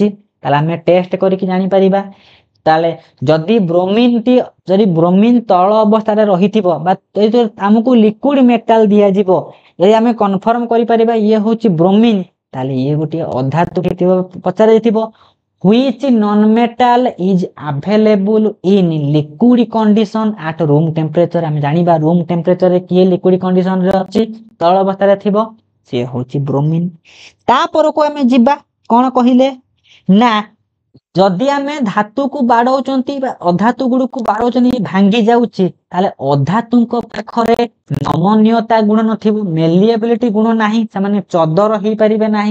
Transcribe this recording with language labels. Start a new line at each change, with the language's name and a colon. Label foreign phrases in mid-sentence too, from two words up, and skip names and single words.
Odia: ତାହେଲେ ଆମେ ଟେଷ୍ଟ କରିକି ଜାଣିପାରିବା। ତାହେଲେ ଯଦି ବ୍ରୋମିନ ତରଳ ଅବସ୍ଥାରେ ରହିଥିବ ବା ଆମକୁ
English: liquid metal
Odia: ଦିଆଯିବ, ଯଦି ଆମେ କନଫର୍ମ କରିପାରିବା ଇଏ ହଉଛି ବ୍ରୋମିନ, ତାହେଲେ ଇଏ ଗୋଟିଏ ଅଧାତୁ ହେଇଥିବ।
English: ପଚାରାଯାଇଥିବ which non-metal is available in liquid condition at room temperature।
Odia: ଆମେ ଜାଣିବା
English: room temperature-re
Odia: କିଏ
English: liquid condition-re
Odia: ଅଛି, ତରଳ ଅବସ୍ଥାରେ ଥିବ, ସିଏ ହଉଛି ବ୍ରୋମିନ। ତାପରକୁ ଆମେ ଯିବା, କଣ କହିଲେ ନା ଯଦି ଆମେ ଧାତୁକୁ ବାଡଉଛନ୍ତି ବା ଅଧାତୁ ଗୁଡ଼ିକୁ ବାଡଉଛନ୍ତି ଭାଙ୍ଗି ଯାଉଛି, ତାହେଲେ ଅଧାତୁଙ୍କ ପାଖରେ ନମନୀୟତା ଗୁଣ ନଥିବ, ମେଲିଏବିଲିଟି ଗୁଣ ନାହିଁ, ସେମାନେ ଚଦର ହେଇପାରିବେ ନାହିଁ।